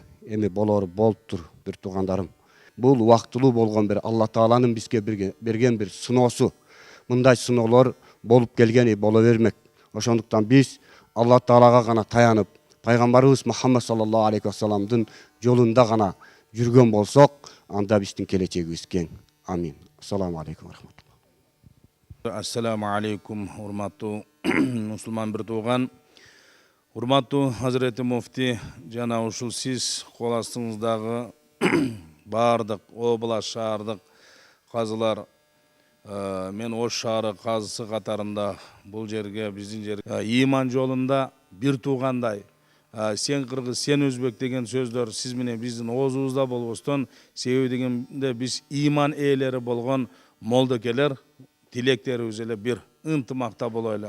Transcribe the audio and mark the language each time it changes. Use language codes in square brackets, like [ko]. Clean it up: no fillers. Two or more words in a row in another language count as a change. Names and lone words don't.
[ky] Эми болору болуптур бир туугандарым. Бул убактылуу болгон бир Алла Тааланын бизге берген бир сыноосу. Мындай сыноолор болуп келгени боло бермек. Ошондуктан биз Алла Таалага гана таянып, пайгамбарыбыз Мухаммад [ar] صلى الله عليه وسلم [ky] жолунда гана жүргөн болсок, анда биздин келечегибиз кең. Амин. [ar] السلام عليكم رحمة الله. السلام عليكم, [ky] урматтуу мусулман бир тууган. Урматтуу Хазіреті Муфти, жана ушул сиз кол астыңыздагы бардык область шаардык казылар, мен Ош шаары казысы катарында бул жерге, биздин жерге иман жолунда бир туугандай, сен кыргыз, сен өзбек деген сөздөр сиз менен биздин оозубузда болбостон, себеби дегенде биз иман ээлери болгон молдокелер тилектерибиз эле бир ынтымакта болойлу.